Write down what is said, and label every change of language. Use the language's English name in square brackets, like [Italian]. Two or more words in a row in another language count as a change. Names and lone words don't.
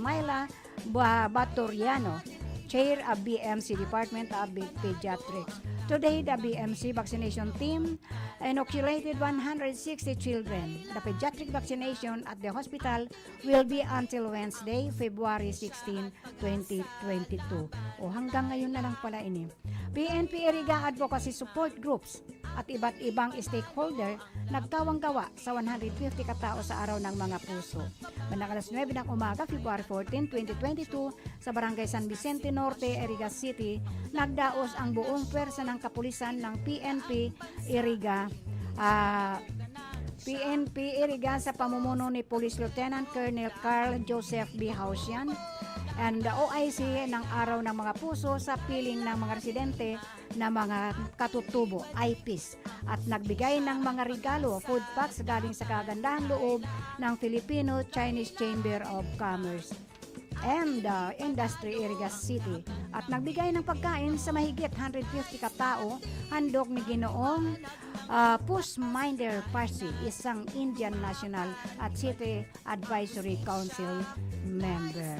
[English] Myla Batoriano, Chair of BMC Department of Pediatrics. Today, the BMC vaccination team inoculated 160 children. The pediatric vaccination at the hospital will be until Wednesday, February 16, 2022. [Filipino] O hanggang ngayon na lang pala ini. PNP Iriga Advocacy Support Groups at iba't ibang stakeholder nagkawang-gawa sa 150 katao sa Araw ng Mga Puso. Bandang alas 9 ng umaga, February 14, 2022, sa Barangay San Vicente Norte, Iriga City, nagdaos ang buong pwersa ng kapulisan ng PNP Iriga sa pamumuno ni Police Lieutenant Colonel Carl Joseph B. Hausian [English] and the OIC [Filipino] ng Araw ng Mga Puso sa piling ng mga residente na mga katutubo, IPs, at nagbigay ng mga regalo, [English] food packs [Filipino] galing sa kagandahang loob ng Filipino-Chinese Chamber of Commerce and Industry Iriga City at nagbigay ng pagkain sa mahigit 150 katao, handog ni Ginoong Pushminder Parsi, isang Indian National at City Advisory Council member.